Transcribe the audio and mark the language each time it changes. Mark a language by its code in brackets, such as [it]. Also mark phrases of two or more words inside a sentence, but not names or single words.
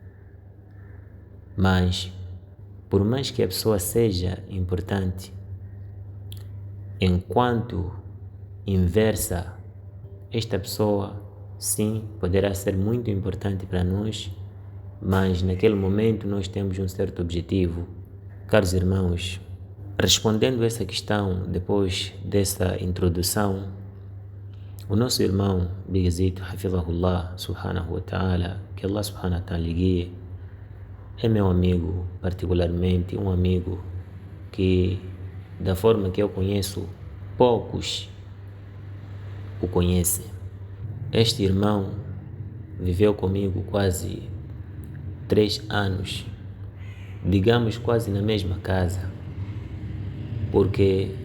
[pt] Mas, por mais que a pessoa seja importante, enquanto inversa, esta pessoa sim, poderá ser muito importante para nós, mas naquele momento nós temos um certo objetivo. Caros irmãos, respondendo essa questão depois dessa introdução, o nosso irmão Big Zito, [ar] حفظه الله سبحانه وتعالى, [pt] que [ar] الله سبحانه وتعالى [pt] lhe guie, é meu amigo, particularmente um amigo que, da forma que eu conheço, poucos o conhecem. Este irmão viveu comigo quase 3 anos digamos quase na mesma casa, porque